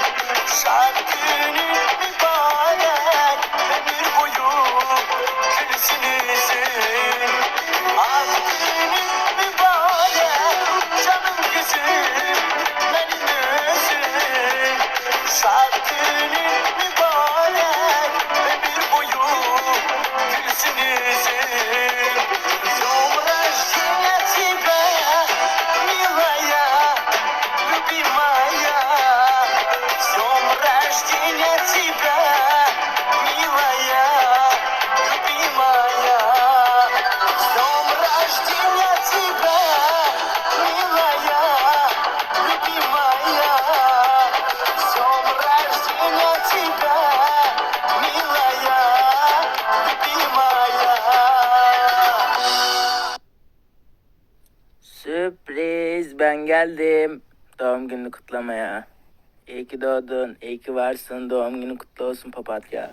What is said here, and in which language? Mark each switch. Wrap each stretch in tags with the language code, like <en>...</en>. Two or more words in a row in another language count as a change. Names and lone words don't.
<tr>Şad günün mübarek, ömür boyu gülsün yüzün. Artık günün mübarek, canım gözüm, benim özüm. Şad günün mübarek, ömür boyu gülsün yüzün.</tr> <ru>Днем рождения тебя, милая, любимая. С днем рождения тебя, милая, любимая. С днем рождения тебя, милая, любимая. С днем рождения тебя, милая, любимая.</ru> <tr>Sürpriz, ben geldim doğum gününü kutlamaya. İyi ki doğdun, iyi ki varsın, doğum günün kutlu olsun papatya.</tr>